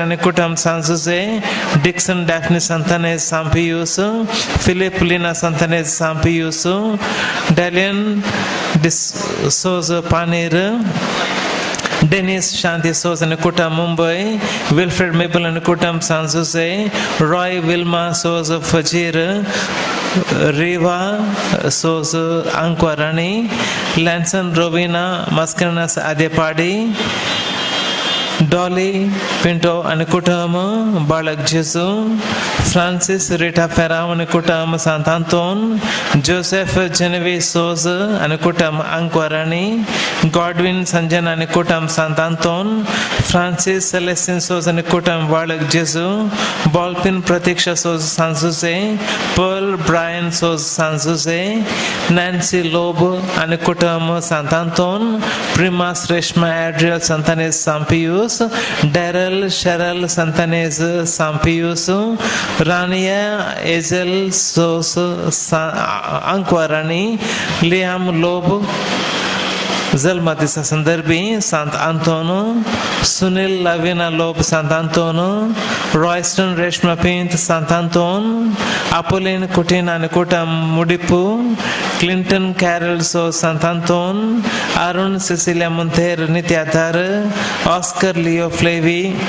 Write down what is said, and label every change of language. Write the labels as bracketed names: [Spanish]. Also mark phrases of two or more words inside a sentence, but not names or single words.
[Konkani] आणि कुटुंब सांजुजे, डिक्सन डॅफ्नी संतानेज सांपियूस, फिलिप लिना संतानेज सांपियूस, डेलियन सोज पानीर, डेनिस शांति सोज आणि कुटुंब मुंबई, विल्फ्रेड मेबल आणि कुटुंब सांजुजे, रॉय विल्मा सोज फजीर, रेवा सोज अंक्वाराणी, लॅन्सन रोविना मस्करनास आदेपाडी, डॉली पिंटो आणि कुटुंब बाळक जेसू, फ्रांसिस रिटा फेराव आणि कुटुंब सांतांतोन, जोसेफ जेनेवी सोज आणि कुटुंब अंक्वाराणी, Godwin Sanjan आणि कुटुंब Sant Anton, Francis Celestin Sos आणि कुटुंब बाळक जेजू, Balpin Pratiksha Sos San Jose, Pearl Brian Sos San Jose, Nancy Loeb आणि कुटुंब Sant Anton, Primas Reshma Adriel Santanes Sampius, Daryl Cheryl Santanes Sampius, Rania Ezel Sos Anquarani, Liam Loeb जन्मदिवसा संदर्भी Sant Antonio, Sunil Lavina Loeb Sant Antonio, Royston Reshma Pint Sant Anton, Apolline Kutin and Kutam Mudipu, Clinton Carroll So Sant Anton, Arun Cecilia Monteiro Nityathar, Oscar Leo Flavy